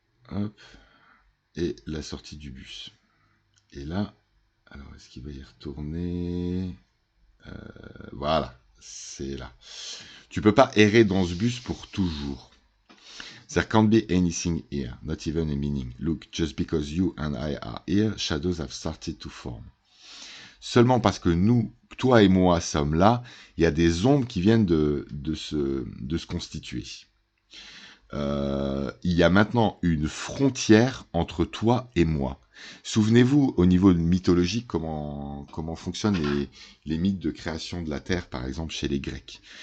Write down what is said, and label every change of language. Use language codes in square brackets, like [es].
[fr] Hop. Et la sortie du bus. Et là, alors est-ce qu'il va y retourner? Voilà. C'est là. Tu peux pas errer dans ce bus pour toujours. [en] There can't be anything here, not even a meaning. Look, just because you and I are here, shadows have started to form. [fr] Seulement parce que nous, toi et moi, sommes là, il y a des ombres qui viennent de se constituer. Il y a maintenant une frontière entre toi et moi. Souvenez-vous, au niveau mythologique, comment fonctionnent les mythes de création de la Terre, par exemple, chez les Grecs.